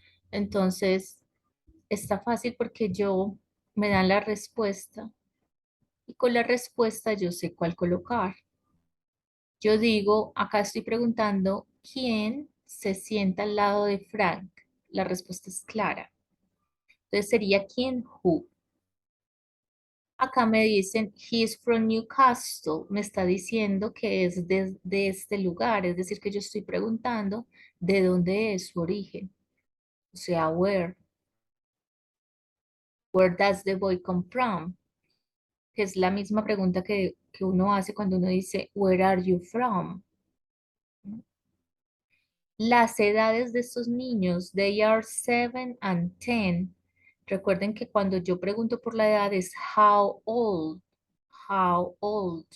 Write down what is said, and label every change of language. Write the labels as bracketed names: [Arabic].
[Spanish] Entonces, está fácil porque me dan la respuesta y con la respuesta yo sé cuál colocar. Yo digo, acá estoy preguntando, ¿quién se sienta al lado de Frank? La respuesta es clara. Entonces sería quién, who. Acá me dicen, [English] he's from Newcastle. [Spanish] Me está diciendo que es de este lugar. Es decir, que yo estoy preguntando de dónde es su origen. O sea, where. [English] Where does the boy come from? [Spanish] Que es la misma pregunta que uno hace cuando uno dice, [English] where are you from? [Spanish] Las edades de estos niños, [English] they are 7 and 10. [Spanish] Recuerden que cuando yo pregunto por la edad es [English] how old, how old.